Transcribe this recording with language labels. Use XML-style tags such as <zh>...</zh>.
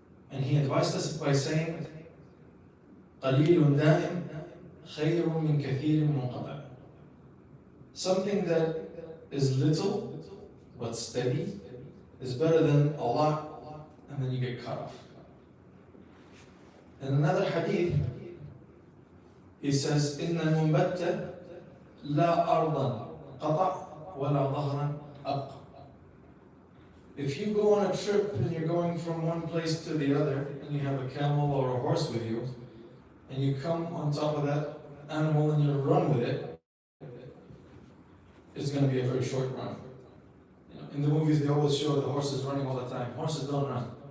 <en>And he advised us by saying,</en> <ar>قَلِيلٌ دَائِمٌ خَيْرٌ مِّن كَثِيرٍ مُنْقَطَعٍ.</ar> <en>Something that is little but steady is better than a lot and then you get cut off. In another hadith, he says,</en> <ar>إِنَّ الْمُنْبَتَّ لَا أَرْضًا قَطَعْ وَلَا ظَهْرًا أَبْقَى.</ar> <en>If you go on a trip and you're going from one place to the other and you have a camel or a horse with you and you come on top of that animal and you run with it, it's going to be a very short run. You know, in the movies they always show the horses running all the time. Horses don't run.</en>